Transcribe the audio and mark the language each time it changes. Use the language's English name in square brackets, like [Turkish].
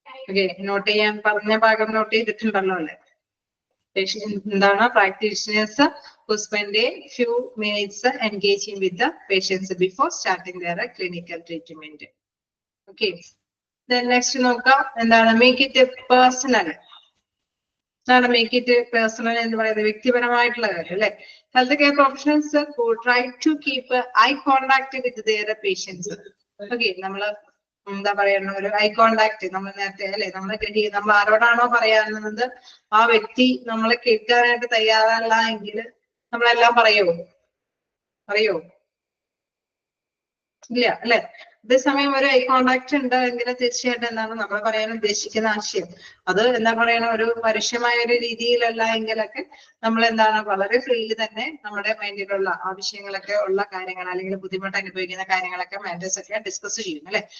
[Malayalam] Okay, not ചെയ്യാൻ പറഞ്ഞ ഭാഗം നോട്ട് ചെയ്തിട്ടുണ്ടല്ലോ അല്ലെ? എന്താണ് [English] Practitioners who spend a few minutes engaging with the patients before starting their clinical treatment. Okay. Then next [Malayalam] നോക്കാം, എന്താണ് [English] make it personal. [Malayalam] എന്താണ് [English] make it personal [Malayalam] എന്ന് പറയുന്നത്? വ്യക്തിപരമായിട്ടുള്ള കാര്യം അല്ലെ? [English] Health care professionals who try to keep eye contact with their patients. [Malayalam] Okay, നമ്മള് എന്താ പറയുന്ന ഒരു ഐ കോണ്ടാക്ട് നമ്മൾ നേരത്തെ അല്ലെ നമ്മൾ ആരോടാണോ പറയാനുള്ളത് ആ വ്യക്തി നമ്മളെ കേൾക്കാനായിട്ട് തയ്യാറല്ല എങ്കിൽ നമ്മളെല്ലാം പറയോ? ഇല്ല അല്ലെ? അതേസമയം ഒരു ഐ കോണ്ടാക്ട് ഉണ്ട് എങ്കിൽ തീർച്ചയായിട്ടും എന്താണ് നമ്മൾ പറയാൻ ഉദ്ദേശിക്കുന്ന ആശയം അത് എന്താ പറയണ ഒരു പരുഷമായ ഒരു രീതിയിലല്ല എങ്കിലൊക്കെ നമ്മൾ എന്താണ് വളരെ ഫ്രീലി തന്നെ നമ്മുടെ മൈൻഡിലുള്ള ആവശ്യങ്ങളൊക്കെ ഉള്ള കാര്യങ്ങൾ അല്ലെങ്കിൽ ബുദ്ധിമുട്ട് അനുഭവിക്കുന്ന കാര്യങ്ങളൊക്കെ മാറ്റേഴ്സ് ഒക്കെ ഡിസ്കസ് ചെയ്യും അല്ലെ?